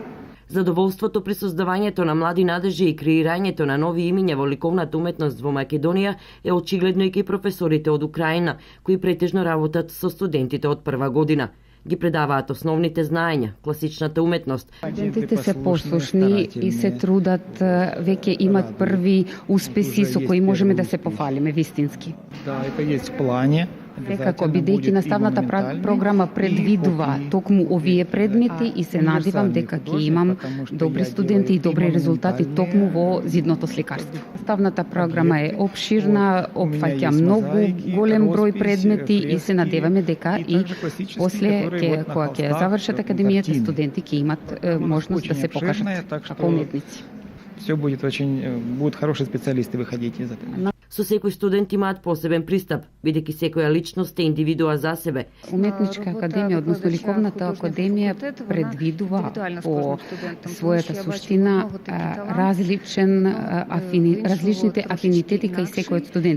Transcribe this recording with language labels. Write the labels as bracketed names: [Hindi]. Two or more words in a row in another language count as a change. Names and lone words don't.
[Macedonian] Задоволството при создавањето на млади надежи и креирањето на нови имиња во ликовната уметност во Македонија е очигледно и ки професорите од Украина, кои претежно работат со студентите од прва година. Ги предаваат основните знаења, класичната уметност. Студентите се послушни и се трудат, веќе имат први успеси со кои можеме да се пофалиме вистински. Да, [Russian] это есть в плане. [Macedonian] Секако, бидејќи наставната програма предвидува токму овие предмети и се надевам дека ќе имам добри студенти и добри резултати токму во зидното сликарство. Наставната програма е обширна, опфаќа многу голем број предмети и се надеваме дека и после кога ќе завршат академијата, студенти ќе имат можност да се покажат како уметници. [Russian] Все будут хороши специалисты выходить из этого. [Macedonian] Со секој студент имаат посебен пристап, бидејќи секоја личност е индивидуа за себе. Уметничка академија, односно ликовната академија, предвидува по својата суштина различните афинитети кај секој од студенти.